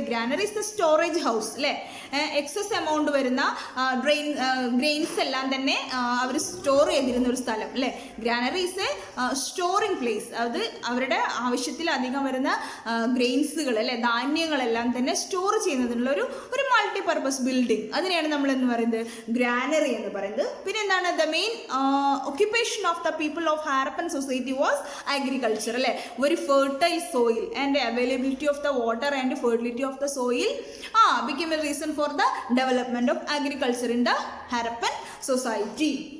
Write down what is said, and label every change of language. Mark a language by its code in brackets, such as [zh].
[en] granary is the storage house [ml] അല്ലേ. Excess amount വരുന്ന grains എല്ലാം തന്നെ അവർ സ്റ്റോർ ചെയ്തിരുന്ന ഒരു സ്ഥലം അല്ലേ. [en] Granary is a storing place. [ml] അത് അവരുടെ ആവശ്യത്തിലധികം വരുന്ന ഗ്രെയിൻസുകൾ അല്ലെ, ധാന്യങ്ങളെല്ലാം തന്നെ സ്റ്റോർ ചെയ്യുന്നതിനുള്ള ഒരു മൾട്ടിപർപ്പസ് ബിൽഡിംഗ്, അതിനെയാണ് നമ്മൾ എന്ന് പറയുന്നത് ഗ്രാനറി എന്ന് പറയുന്നത്. പിന്നെ എന്താണ്, [en] The main occupation of the people of Harappan society was agriculture അല്ലേ. Very fertile soil and availability of the water and fertility of the soil became a reason for the development of agriculture in the Harappan society.